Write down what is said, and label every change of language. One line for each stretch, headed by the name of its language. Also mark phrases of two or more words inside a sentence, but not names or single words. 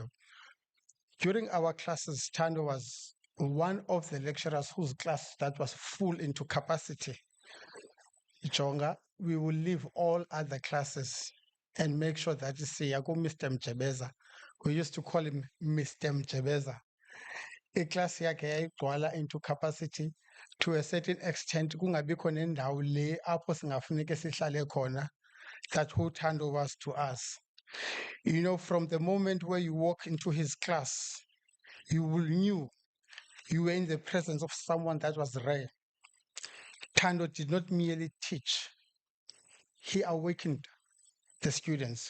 English: During our classes, Thando was one of the lecturers whose class that was full into capacity. Jonga, we will leave all other classes and make sure that
Xhosa: siyaku Mr.
English: Mjebeza. We used to call him Mr. Mjebeza.
Xhosa: Iclass yakhe yayigcwala
English: into capacity to a certain extent.
Xhosa: Kungabikho nendawo le apho singafuneke sihlale khona.
English: That's who Thando was to us. You know, from the moment where you walk into his class, you will knew you were in the presence of someone that was rare. Thando did not merely teach, he awakened the students.